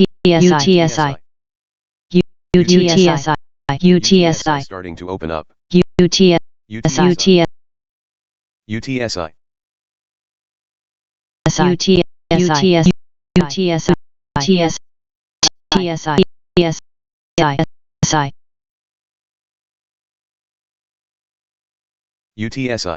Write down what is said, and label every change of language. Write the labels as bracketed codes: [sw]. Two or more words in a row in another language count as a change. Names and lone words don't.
[en] UTSI. UTSI. UTSI. Starting to open up. UTSI. UTSI. UTSI. UTSI. UTSI. UTSI. UTSI. TSI. TSI. UTSI.